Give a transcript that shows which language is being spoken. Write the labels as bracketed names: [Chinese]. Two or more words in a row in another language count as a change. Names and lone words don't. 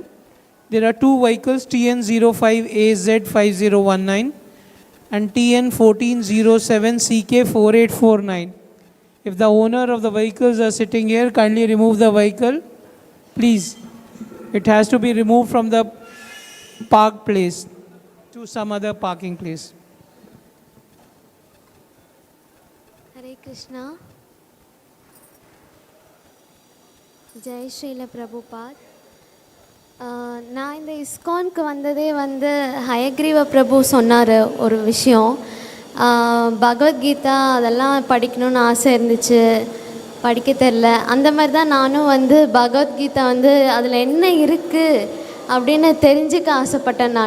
[English] There are two vehicles, TN05AZ5019 and TN1407CK4849. If the owner of the vehicles are sitting here, kindly remove the vehicle. Please. It has to be removed from the park place to some other parking place. [Sanskrit] Hare Krishna. Jai Srila Prabhupada. [Tamil] நான் இந்த இஸ்கானுக்கு வந்ததே வந்து ஹயக்ரீவ பிரபு சொன்னார் ஒரு விஷயம். பகவத்கீதா அதெல்லாம் படிக்கணும்னு ஆசை இருந்துச்சு, படிக்க தெரில. அந்த மாதிரி தான் நானும் வந்து பகவத்கீதா வந்து அதில் என்ன இருக்குது அப்படின்னு தெரிஞ்சுக்க ஆசைப்பட்டேன் நான்.